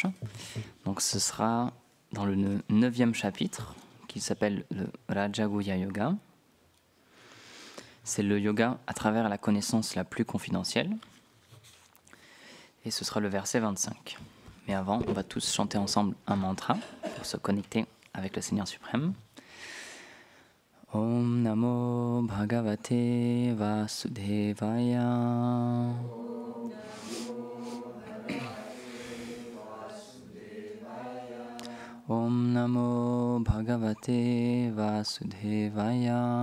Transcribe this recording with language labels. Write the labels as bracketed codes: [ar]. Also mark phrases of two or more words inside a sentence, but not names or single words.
[fr] Donc ce sera dans le 9e chapitre, qui s'appelle le Raja Guhya Yoga. C'est le yoga à travers la connaissance la plus confidentielle. Et ce sera le verset 25. Mais avant, on va tous chanter ensemble un mantra pour se connecter avec le Seigneur suprême. [sa] Om Namo Bhagavate Vasudevaya. Om Namo Bhagavate Vasudevaya.